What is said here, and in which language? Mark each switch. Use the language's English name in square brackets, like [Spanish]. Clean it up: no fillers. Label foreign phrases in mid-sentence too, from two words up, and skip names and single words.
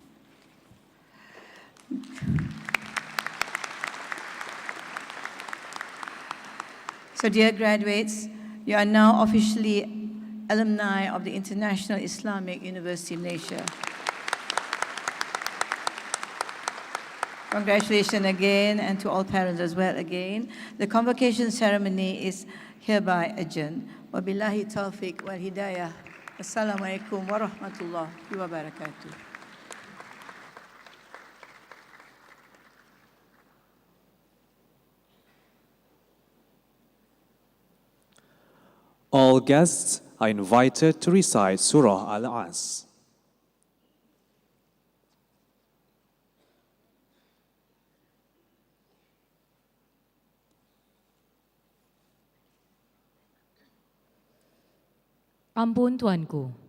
[English] So dear graduates, you are now officially alumni of the International Islamic University Malaysia. Congratulations again, and to all parents as well again. The convocation ceremony is hereby adjourned. [Arabic] وبالله التوفيق والهداية. السلام عليكم ورحمة الله وبركاته. [English] All guests are invited to recite Surah Al-As. [Malay] Ampun Tuanku.